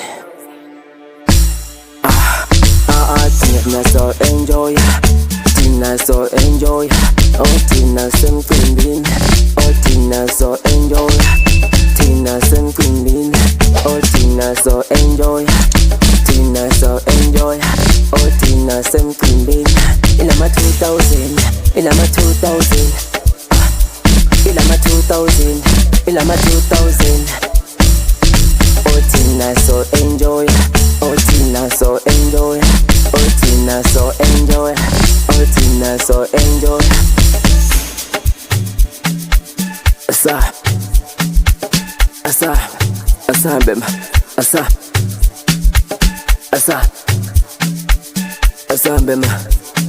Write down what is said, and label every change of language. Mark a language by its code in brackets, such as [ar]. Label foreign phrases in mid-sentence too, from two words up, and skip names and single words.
[en] Tina so enjoy, Tina so enjoy. [zu] Tina semqimbini, Tina [en] so enjoy. [zu] Tina semqimbini, Tina [en] so enjoy. Tina so enjoy, Tina semqimbini. Ilama 2000, ilama 2000, ilama 2000, ilama 2000. Tina so enjoy, Tina so enjoy. Tina so enjoy, Tina so enjoy. [zu] Asambem, asambem.